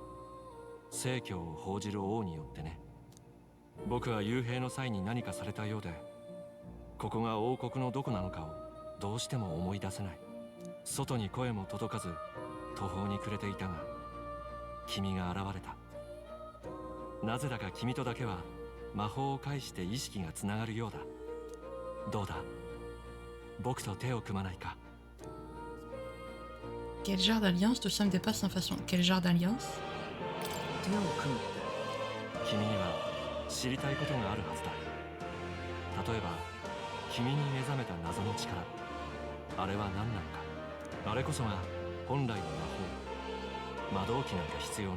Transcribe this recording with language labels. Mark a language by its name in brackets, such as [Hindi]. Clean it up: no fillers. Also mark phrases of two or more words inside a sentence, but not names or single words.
[Japanese] 正教を報じる王によってね。僕は幽閉の際に何かされたようで、ここが王国のどこなのかをどうしても思い出せない。外に声も届かず途方に暮れていたが、君が現れた。なぜだか君とだけは魔法を介して意識がつながるようだ。どうだ、僕と手を組まないか。 [French] Quel genre d'alliance tout ça me dépasse sans façon. Quel genre d'alliance? [Japanese] 手を組むって。君には知りたいことがあるはずだ。例えば君に目覚めた謎の力、あれは何なのか。あれこそが本来の魔法。魔導器なんか必要ない。